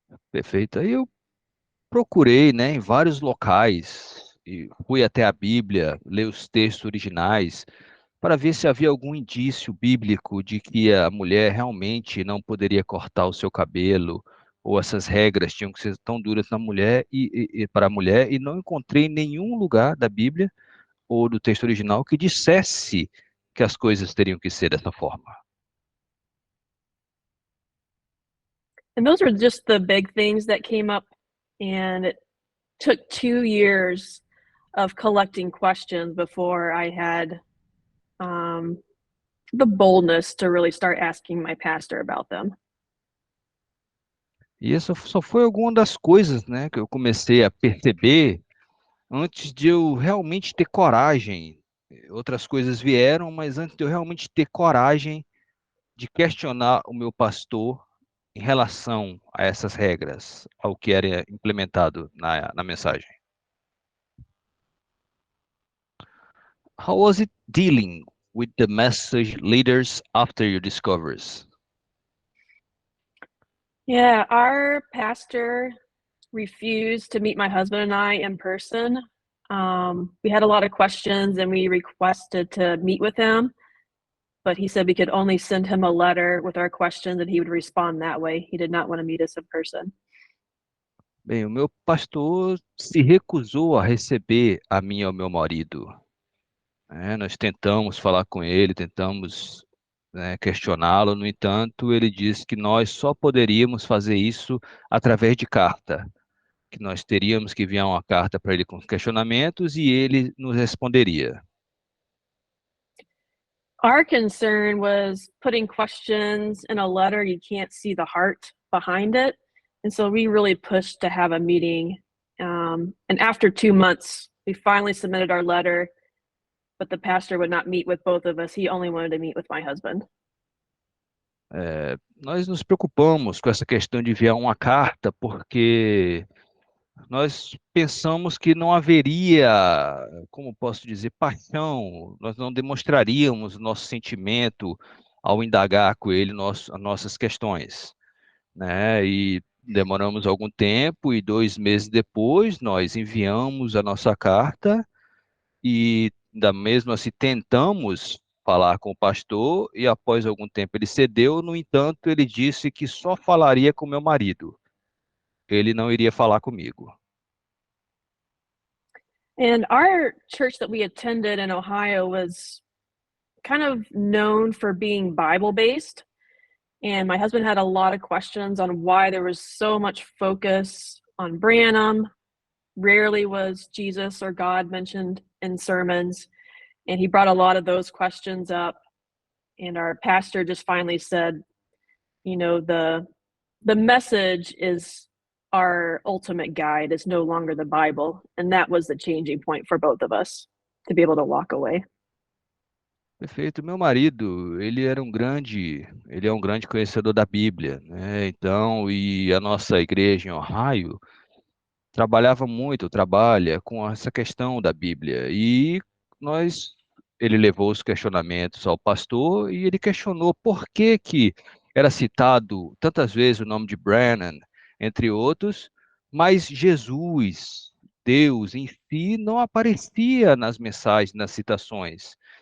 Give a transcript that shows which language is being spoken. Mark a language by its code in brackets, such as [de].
[pt] Perfeito. Aí eu procurei, né, em vários locais e fui até a Bíblia, ler os textos originais, para ver se havia algum indício bíblico de que a mulher realmente não poderia cortar o seu cabelo, ou essas regras tinham que ser tão duras na mulher e para a mulher, e não encontrei em nenhum lugar da Bíblia ou do texto original que dissesse que as coisas teriam que ser dessa forma. [en] And those were just the big things that came up, and it took 2 years of collecting questions before I had the boldness to really start asking my pastor about them. [pt] E essa só foi alguma das coisas, né, que eu comecei a perceber antes de eu realmente ter coragem. Outras coisas vieram, mas antes de eu realmente ter coragem de questionar o meu pastor em relação a essas regras, ao que era implementado na mensagem. [en] How was it dealing with the message leaders after your discoveries? Yeah, our pastor refused to meet my husband and I in person. We had a lot of questions and we requested to meet with him, but he said we could only send him a letter with our questions and he would respond that way. He did not want to meet us in person. [pt] Bem, o meu pastor se recusou a receber a mim e ao meu marido. Nós tentamos falar com ele, tentamos, né, questioná-lo, no entanto, ele disse que nós só poderíamos fazer isso através de carta, que nós teríamos que enviar uma carta para ele com questionamentos e ele nos responderia. [en] Our concern was putting questions in a letter, you can't see the heart behind it. And so we really pushed to have a meeting. And after 2 months, we finally submitted our letter, but the pastor would not meet with both of us. He only wanted to meet with my husband. [pt] Nós nos preocupamos com essa questão de enviar uma carta, porque nós pensamos que não haveria, como posso dizer, paixão, nós não demonstraríamos o nosso sentimento ao indagar com ele as nossas questões, né? E demoramos algum tempo e 2 meses depois nós enviamos a nossa carta e da mesma assim tentamos falar com o pastor e após algum tempo ele cedeu, no entanto ele disse que só falaria com meu marido, ele não iria falar comigo. [en] And our church that we attended in Ohio was kind of known for being Bible based. And my husband had a lot of questions on why there was so much focus on Branham. Rarely was Jesus or God mentioned in sermons. And he brought a lot of those questions up. And our pastor just finally said, you know, the message is our ultimate guide, is no longer the Bible. And that was the changing point for both of us to be able to walk away. [pt] Perfeito. Meu marido, ele é um grande conhecedor da Bíblia, né? Então, e a nossa igreja em Ohio trabalha com essa questão da Bíblia. E ele levou os questionamentos ao pastor e ele questionou por que que era citado tantas vezes o nome de Brennan, entre outros, mas Jesus, Deus em si, não aparecia nas mensagens, nas citações.